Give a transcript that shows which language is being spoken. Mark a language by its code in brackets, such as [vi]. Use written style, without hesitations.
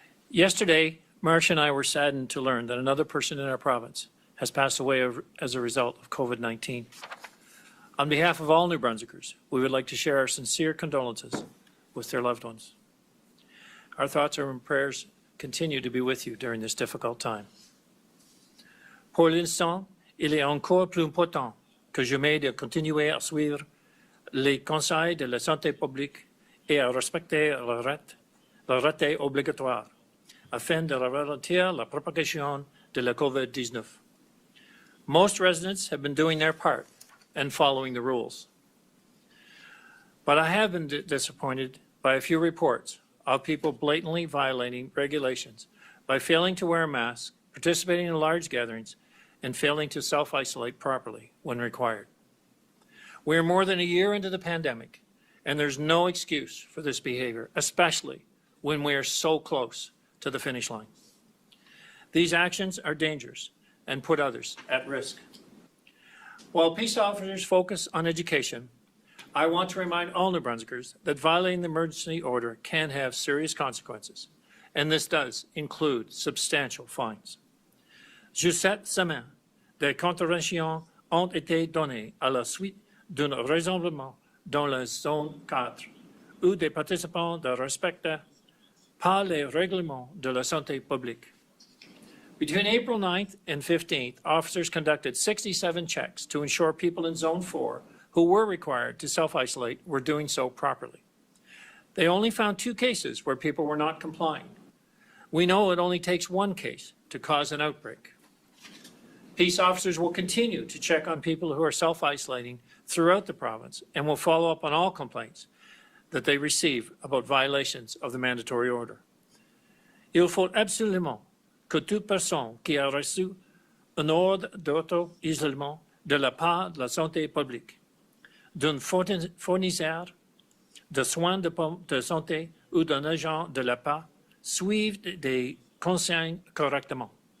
[en] Yesterday, Marcia and I were saddened to learn that another person in our province has passed away as a result of COVID-19. On behalf of all New Brunswickers, we would like to share our sincere condolences with their loved ones. Our thoughts and prayers continue to be with you during this difficult time. [fr] Pour l'instant, il est encore plus important que jamais de continuer à suivre les conseils de la santé publique et à respecter le raté obligatoire afin de ralentir la propagation de la COVID-19. [en] Most residents have been doing their part and following the rules. But I have been disappointed by a few reports of people blatantly violating regulations by failing to wear a mask, participating in large gatherings, and failing to self-isolate properly when required. We are more than a year into the pandemic, and there's no excuse for this behavior, especially when we are so close to the finish line. These actions are dangerous and put others at risk. While peace officers focus on education, I want to remind all New Brunswickers that violating the emergency order can have serious consequences, and this does include substantial fines. [fr] Juste cette semaine, des contraventions ont été données à la suite d'un rassemblement dans la zone 4, où des participants ne respectent pas les règlements de la santé publique. [en] Between April 9th and 15th, officers conducted 67 checks to ensure people in Zone 4 who were required to self-isolate were doing so properly. They only found 2 cases where people were not complying. We know it only takes 1 case to cause an outbreak. Peace officers will continue to check on people who are self-isolating throughout the province and will follow up on all complaints that they receive about violations of the mandatory order. [fr] Il faut absolument que toute personne qui a reçu un ordre d'auto-isolement de la part de la santé publique d'un fournisseur de soins de santé ou d'un agent de l'APA suivent des consignes correctement.